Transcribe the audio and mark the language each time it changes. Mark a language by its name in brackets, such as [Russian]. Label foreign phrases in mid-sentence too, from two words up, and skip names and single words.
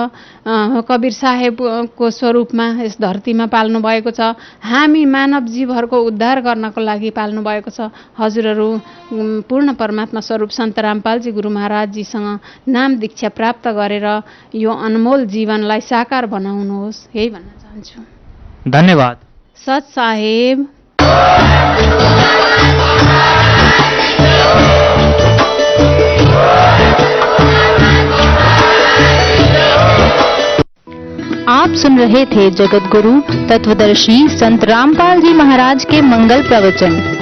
[Nepali] कबीर साहेबको स्वरूपमा यस धरतीमा पाल्नु भएको छ। हामी मानव जीवहरूको उद्धार गर्नको लागि पाल्नु भएको छ। हजुरहरू पूर्ण परमात्मा स्वरूप सन्त रामपालजी गुरु महाराजजीसँग नाम दीक्षा प्राप्त गरेर यो अनमोल जीवनलाई साकार बनाउनुहोस्, यही भन्न चाहन्छु। धन्यवाद। सत साहेब। [Hindi] आप सुन रहे थे जगत गुरु तत्वदर्शी संत रामपाल जी महाराज के मंगल प्रवचन।